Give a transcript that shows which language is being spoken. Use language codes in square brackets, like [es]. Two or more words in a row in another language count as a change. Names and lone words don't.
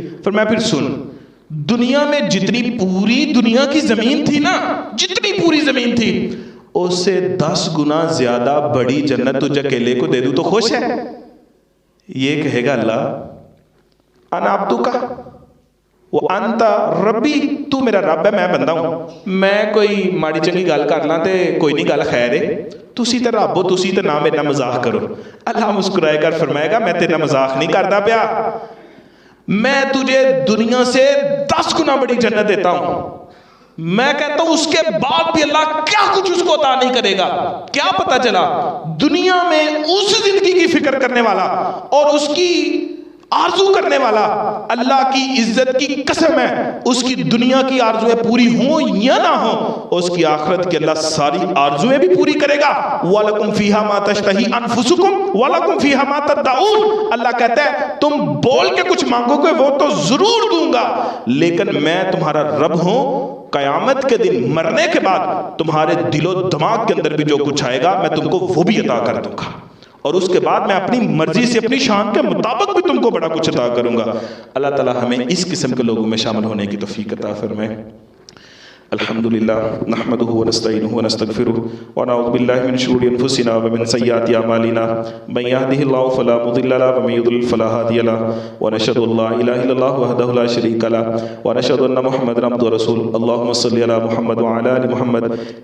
[ur] فرمایا پھر سن, دنیا میں جتنی پوری دنیا کی زمین تھی نا, جتنی پوری زمین تھی اس سے 10 گنا زیادہ بڑی جنت تجھے اکیلے کو دے دوں تو خوش ہے. یہ کہے گا اللہ [ar] انا عبدک وانت ربی, [ur] تو میرا رب ہے میں بندہ ہوں, [pa] میں کوئی ماڑی چنگی گل کر لاں تے کوئی نہیں گل خیر ہے, تسی تے رب ہو, تسی تے نہ میرا مزاح کرو. [ur] اللہ مسکرائے کر فرمائے گا میں تیرا مزاح نہیں کرتا پیا, میں تجھے دنیا سے 10 گنا بڑی جنت دیتا ہوں. میں کہتا ہوں اس کے بعد بھی اللہ کیا کچھ اس کو عطا نہیں کرے گا. کیا پتا چلا دنیا میں اس زندگی کی فکر کرنے والا اور اس کی آرزو کرنے والا, اللہ کی عزت کی قسم ہے اس کی دنیا کی آرزویں پوری ہوں یا نہ ہوں, اس کی آخرت کے اللہ ساری آرزویں بھی پوری کرے گا. [ar] وَلَكُمْ فِيهَا مَا تَشْتَهِي أَنفُسُكُمْ وَلَكُمْ فِيهَا مَا تَدَّعُونَ. [ur] اللہ کہتا ہے تم بول کے کچھ مانگو گے وہ تو ضرور دوں گا, لیکن میں تمہارا رب ہوں. قیامت کے دن مرنے کے بعد تمہارے دل و دماغ کے اندر بھی جو کچھ آئے گا میں تم کو وہ بھی عطا کر دوں گا, اور اس کے بعد میں اپنی مرضی سے اپنی شان کے مطابق بھی تم کو بڑا کچھ عطا کروں گا. اللہ تعالی ہمیں اس قسم کے لوگوں میں شامل ہونے کی توفیق عطا فرمائے. [ar] الحمد لله نحمده ونستعينه ونستغفره ونعوذ بالله من شرور أنفسنا ومن سيئات أعمالنا من يهده الله فلا مضل له ومن يضلل فلا هادي له ونشهد أن لا إله إلا الله وحده لا شريك له ونشهد أن محمدا عبده ورسوله اللهم صل على محمد وعلى آل محمد